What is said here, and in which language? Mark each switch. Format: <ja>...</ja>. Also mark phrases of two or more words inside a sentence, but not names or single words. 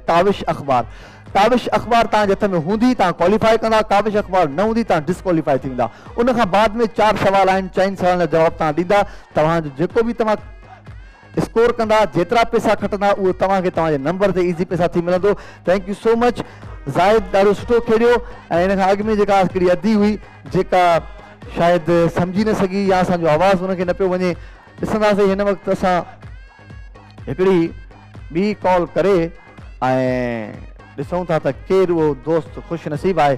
<sd>काविश अख़बार, काविश अख़बार तव्हांजे हथ में हूंदी तव्हां क्वालिफाई कंदा। काविश अख़बार न हूंदी तव्हां डिस्क्वालिफाई थींदा। उन खां बाद में 4 सवाल आहिनि। 4 सवालनि जा जवाब तव्हां ॾींदा। तव्हांजो जेको बि तव्हां स्कोर कंदा, जेतिरा पैसा खटंदा, उहो तव्हांखे तव्हांजे नंबर ते ईज़ी पैसा थी मिलंदो।</sd> <en>thank you so much.</en> <sd>ज़ाहिद ॾाढो सुठो खेॾियो। ऐं इन खां अॻु में जेका हिकिड़ी अदी हुई जेका शायदि सम्झी न सघी या असांजो आवाज़ु हुनखे न पियो वञे, ॾिसंदासीं हिन वक़्तु असां हिकिड़ी ॿी कॉल करे ऐं ॾिसूं था त केरु उहो दोस्त ख़ुशि नसीबु आहे।</sd>